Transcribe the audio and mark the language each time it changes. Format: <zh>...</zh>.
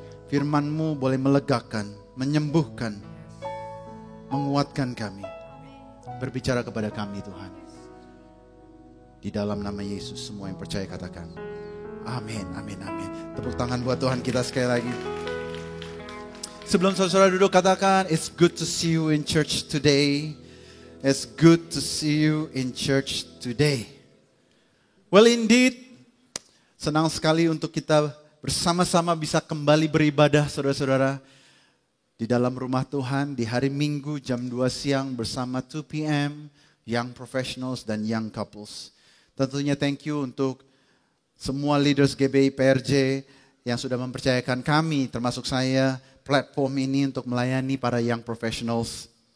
<id>Firman-Mu boleh melegakan, menyembuhkan, menguatkan kami. Berbicara kepada kami Tuhan. Di dalam nama Yesus semua yang percaya katakan amin, amin, amin. Tepuk tangan buat Tuhan kita sekali lagi. Sebelum saudara duduk katakan,</id> <en>it's good to see you in church today. It's good to see you in church today.</en> <id>Well indeed, senang sekali untuk kita bersama-sama bisa kembali beribadah saudara-saudara. Di dalam rumah Tuhan di hari Minggu jam 2 siang bersama 2 p.m. Young Professionals dan Young Couples. Tentunya thank you untuk semua leaders GBI PRJ yang sudah mempercayakan kami, termasuk saya, platform ini untuk melayani para young professionals.</id>